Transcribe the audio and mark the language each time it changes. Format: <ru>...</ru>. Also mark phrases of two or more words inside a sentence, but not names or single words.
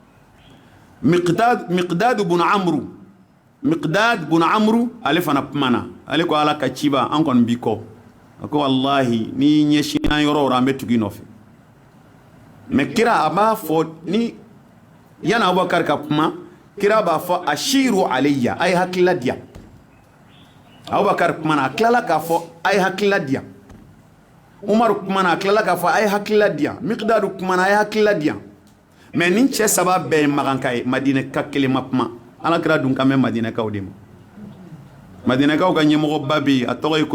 <bm>Miqdad bun Amru ale fana kumana ale ko Ala ka ci b'an an kɔni b'i kɔ a ko wallahi ni ɲɛsinna yɔrɔ o yɔrɔ an bɛ tugu i nɔfɛ mais kira a b'a fɔ ni yana Abubakar ka kuma kira b'a fɔ</bm> <ar>أشيروا عليّ</ar> <bm>a ye hakilila diya Abubakar kumana a tilala k'a fɔ a ye hakilila diya Umaru kumana a tilala k'a fɔ a ye hakilila diya Miqdadu kumana a ye hakilila diya mais nin cɛ saba bɛɛ ye maganka ye Madinɛka kelen ma kuma Alakira dun kan bɛ Madinɛkaw de ma Madinɛkaw ka ɲɛmɔgɔba bɛ yen a tɔgɔ ye ko</bm>